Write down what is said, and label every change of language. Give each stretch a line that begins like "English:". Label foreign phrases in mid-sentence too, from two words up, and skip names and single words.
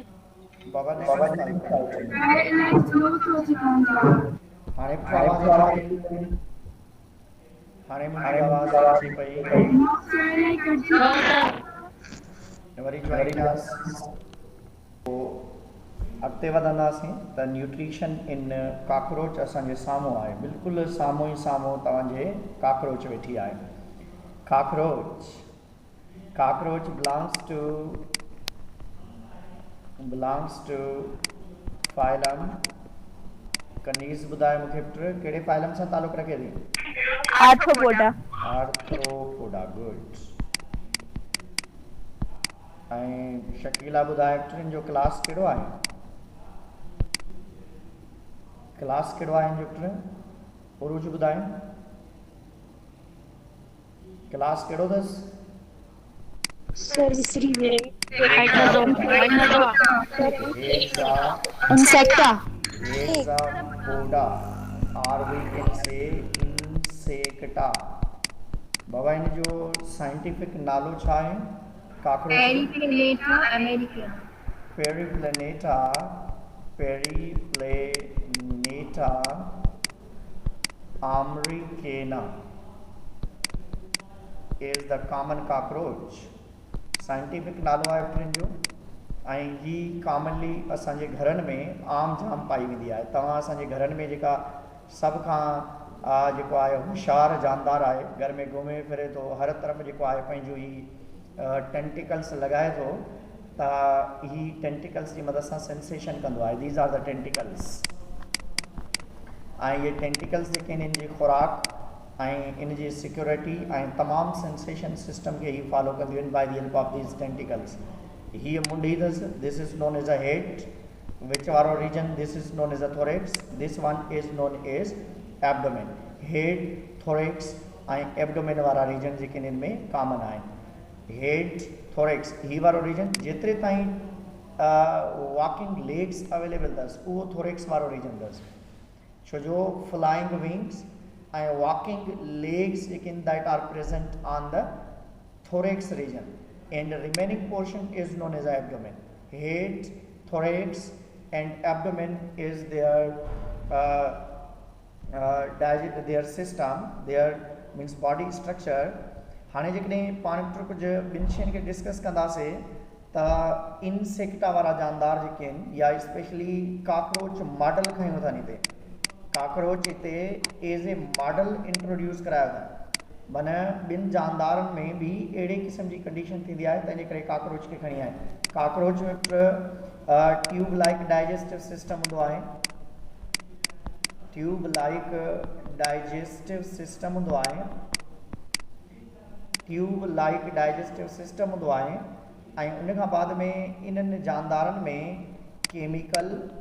Sindhi: बाबा ॾिसो हाणे बि आवाज़ अचे पई हाणे मुंहिंजी आवाज़ अचे पई वरी ज्वाइन कयांसि अॻिते वधंदासीं त
English: nutrition in cockroach
Sindhi: असांजे साम्हूं आहे बिल्कुलु साम्हूं ई साम्हूं तव्हांजे काकरोच वेठी आहे काकरोच
English: belongs to phylum
Sindhi: कनीज़ ॿुधाए मूंखे पुट कहिड़े फाइलम सां तालुक़ रखे थी
English: Arthropoda good
Sindhi: ऐं शकीला ॿुधाए पुट जो क्लास कहिड़ो आहे हिन जो पुट उरूज ॿुधाए क्लास कहिड़ो अथसि सर विसरी वियो पोडा और
English: we can say Insecta
Sindhi: बाबा इन जो साइंटिफिक नालो छा आहे काकरोच
English: Periplaneta americana is the common cockroach
Sindhi: साइंटिफिक नालो आहे टिनि जो ऐं ही कॉमनली असांजे घरनि में आम जाम पाई वेंदी आहे तव्हां असांजे घरनि में जेका सभ खां जेको आहे होशियारु जानदार आहे घर में घुमे फिरे थो हर तरफ़ जेको आहे पंहिंजो ही टेंटिकल्स लॻाए थो त ही टेंटिकल्स जी मदद सां सेंसेशन कंदो आहे
English: these are the tentacles
Sindhi: ऐं इहे टेंटिकल्स जेके आहिनि इन जी खुराक ऐं इन जी सिक्योरिटी ऐं तमामु
English: sensation system
Sindhi: खे ही फॉलो कंदियूं आहिनि
English: by the help of these टेंटिकल्स
Sindhi: हीअ मुंडी अथसि
English: this is known as a head which वारो region this is known as a thorax this one is known as abdomen head thorax
Sindhi: ऐं एब्डोमेन वारा रीजन जेके हिन में कॉमन आहिनि हेड थोरेक्स ही वारो रीजन जेतिरे ताईं वॉकिंग लेग्स अवेलेबल अथसि उहो थोरेक्स वारो रीजन अथसि छो जो फ्लाइंग विंग्स
English: and walking legs that are present on the thorax region and the remaining portion is known as abdomen head thorax and abdomen is their system their means body structure
Sindhi: हाणे जेकॾहिं पाण कुझु ॿिनि शयुनि खे डिस्कस कंदासीं त इंसेक्टा वारा जानदार जेके आहिनि या स्पेशली काकरोच मॉडल खयूं था हिते काकरोच हिते
English: as a model
Sindhi: इंट्रोड्यूस करायो अथनि माना ॿिनि जानदारनि में बि अहिड़े क़िस्म जी कंडीशन थींदी आहे तंहिंजे करे काकरोच खे खणी आहे काकरोच में
English: tube like digestive system
Sindhi: हूंदो आहे
English: tube like digestive system
Sindhi: हूंदो आहे ऐं उन खां बाद में इन्हनि जानदारनि में केमिकल